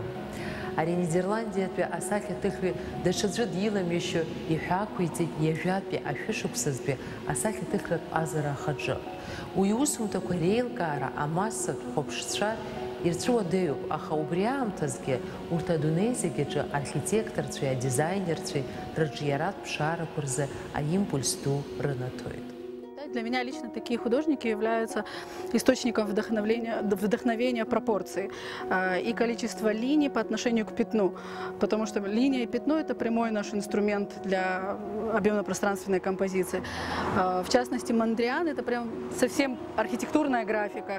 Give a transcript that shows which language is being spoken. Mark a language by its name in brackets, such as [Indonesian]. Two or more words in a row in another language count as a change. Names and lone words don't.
[Abkhazian] Ари Нидерландиатәи асахьаҭыхҩы даҽаӡәы диламҩашьо иҳәаақәиҵеит иажәатәи ашәышықәсазтәи асахьаҭыхратә ҟазара ахаҿы. Уи иусумҭақәа реилкаара амассатә хәаԥшцәа ирцәуадаҩуп, аха убри аамҭазгьы урҭ адунеи зегьаҿы архитекторцәеи адизайнерцәеи рыҿиаратә ԥшаарақәа рзы аимпульс ду рынаҭоит. [Russian] Для меня лично такие художники являются источником вдохновения пропорций и количества линий по отношению к пятну. Потому что линия и пятно – это прямой наш инструмент для объемно-пространственной композиции. В частности, Мандриан – это прям совсем архитектурная графика.